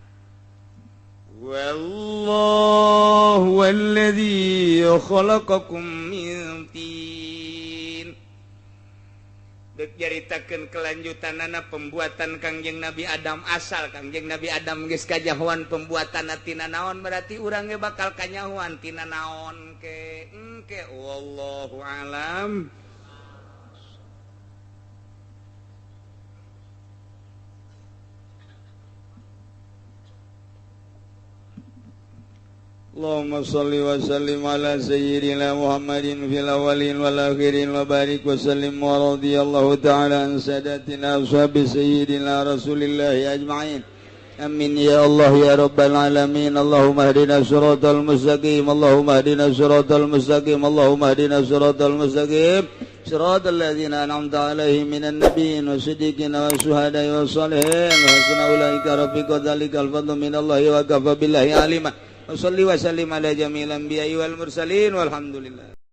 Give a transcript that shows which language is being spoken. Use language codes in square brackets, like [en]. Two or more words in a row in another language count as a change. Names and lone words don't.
[ar] والله الذي خلقكم من طين. [su] Deuk jaritakeun kelanjutanana pembuatan Kangjeng Nabi Adam, asal Kangjeng Nabi Adam geus kajahoan pembuatanna tina naon berarti urang ge bakal kanyahoan tina naon ke engke [ar] والله أعلم. اللهم صل وسلم على سيدنا محمد في الأولين والآخرين وبارك وسلم ورضي الله تعالى عن ساداتنا أصحاب سيدنا رسول الله أجمعين. آمين يا الله يا رب العالمين. اللهم اهدنا الصراط المستقيم، اللهم اهدنا الصراط المستقيم، اللهم اهدنا الصراط المستقيم، صراط الذين أنعمت عليهم من النبيين والصديقين والشهداء والصالحين وحسن أولئك رفيقا. ذلك الفضل من الله وكفى بالله عليما. وصل وسلم على جميع الأنبياء والمرسلين والحمد لله.